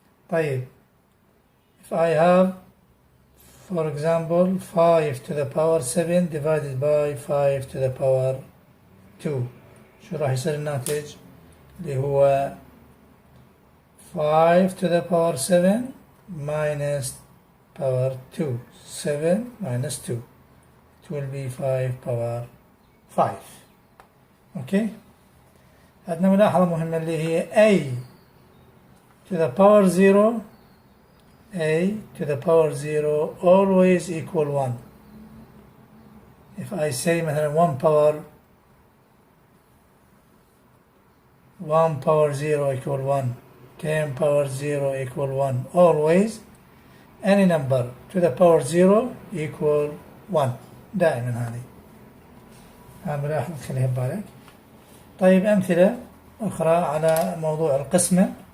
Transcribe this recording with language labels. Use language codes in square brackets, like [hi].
[en] طيب if I have for example 5 to the power 7 divided by 5 to the power 2، [ar] شو راح يصير الناتج؟ اللي هو [en] 5 to the power 7 minus power 2، 7 minus 2، it will be 5 power 5. [ar] اوكي، عندنا ملاحظة مهمة اللي هي [en] a to the power 0 a to the power 0 always equal 1. If I say [ar] مثلا [en] 1 power 0 equal 1, 10 power 0 equal 1, always any number to the power 0 equal 1 دائما. [ar] هذه ملاحظة خليها ببالك. طيب أمثلة أخرى على موضوع القسمة.